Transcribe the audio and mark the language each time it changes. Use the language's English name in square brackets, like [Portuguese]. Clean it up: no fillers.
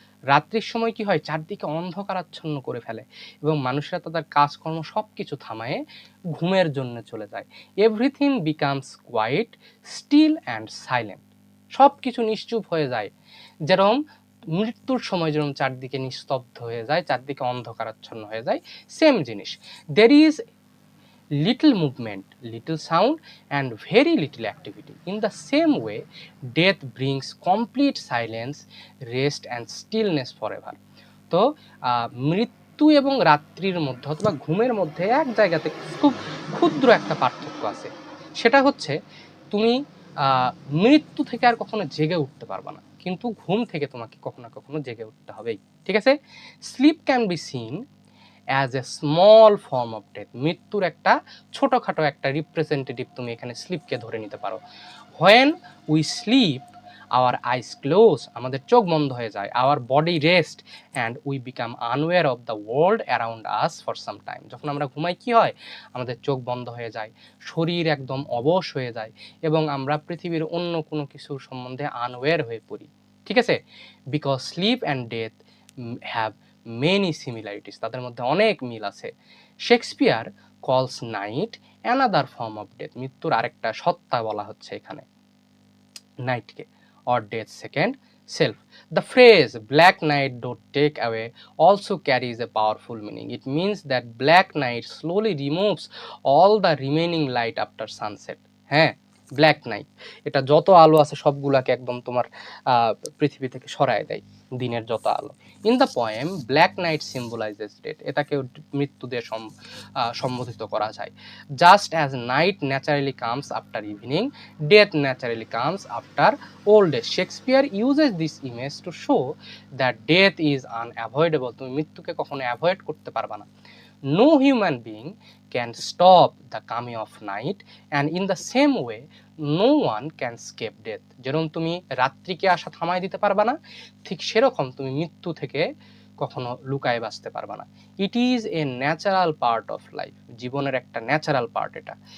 [Bangla] রাত্রির সময় কি হয়, চারদিকে অন্ধকারাচ্ছন্ন করে ফেলে এবং মানুষরা তাদের কাজকর্ম সব কিছু থামায়ে ঘুমের জন্য চলে যায়। [English] Everything becomes quiet, still and silent. [Bangla] সব কিছু নিশ্চুপ হয়ে যায়, যেরকম মৃত্যুর সময় যেরকম চারদিকে নিস্তব্ধ হয়ে যায়, চারদিকে অন্ধকারাচ্ছন্ন হয়ে যায়, সেম জিনিস। [English] There is little movement, little sound, and very little activity. In the same way, death brings complete silence, rest, and stillness forever. [Bangla] তো মৃত্যু এবং রাত্রির মধ্যে অথবা ঘুমের মধ্যে এক জায়গাতে খুব ক্ষুদ্র একটা পার্থক্য আছে। সেটা হচ্ছে তুমি মৃত্যু থেকে আর কখনো জেগে উঠতে পারবে না, কিন্তু ঘুম থেকে তোমাকে কখনো না কখনো জেগে উঠতে হবেই। ঠিক আছে? [English] Sleep can be seen as a small form of death. [Bangla] মৃত্যুর একটা ছোটোখাটো একটা রিপ্রেজেন্টেটিভ তুমি এখানে স্লিপকে ধরে নিতে পারো। [English] when we sleep our eyes close, [Bangla] আমাদের চোখ বন্ধ হয়ে যায়, [English] Our body rest and we become unaware of the world around us for some time. [Bangla] যখন আমরা ঘুমাই কি হয়, আমাদের চোখ বন্ধ হয়ে যায়, শরীর একদম অবশ হয়ে যায় এবং আমরা পৃথিবীর অন্য কোনো কিছুর সম্বন্ধে আনওয়্যার হয়ে পড়ি। ঠিক আছে? [English] because sleep and death have many similarities, [Bangla] তাদের মধ্যে অনেক মিল আছে। [English] Shakespeare calls night another form of death, [Bangla] মৃত্যুর আরেকটা সত্তা বলা হচ্ছে এখানে নাইটকে, [English] Or death second self. The phrase black night don't take away also carries a powerful meaning. It means that black night slowly removes all the remaining light after sunset. [Bangla] হ্যাঁ, black night, এটা যত আলো আছে সবগুলাকে একদম তোমার পৃথিবী থেকে সরায় দেয়, দিনের যত আলো। [English] in the poem black night symbolises death, [Bangla] এটাকেও মৃত্যু দিয়ে সম্বোধিত করা যায়। [English] Just as night naturally comes after evening, death naturally comes after old age. Shakespeare uses this image to show that death is unavoidable, [Bangla] তুমি মৃত্যুকে কখনো অ্যাভয়েড করতে পারবা না। [English] No human being can stop the coming of night, and in the same way no one can escape death. [Bangla] যেরকম তুমি রাত্রিকে আসা থামাই দিতে পারবা না, ঠিক সেরকম তুমি মৃত্যু থেকে কখনো লুকায় বাঁচতে পারবা না। [English] it is a natural part of life, [Bangla] জীবনের একটা ন্যাচারাল পার্ট এটা।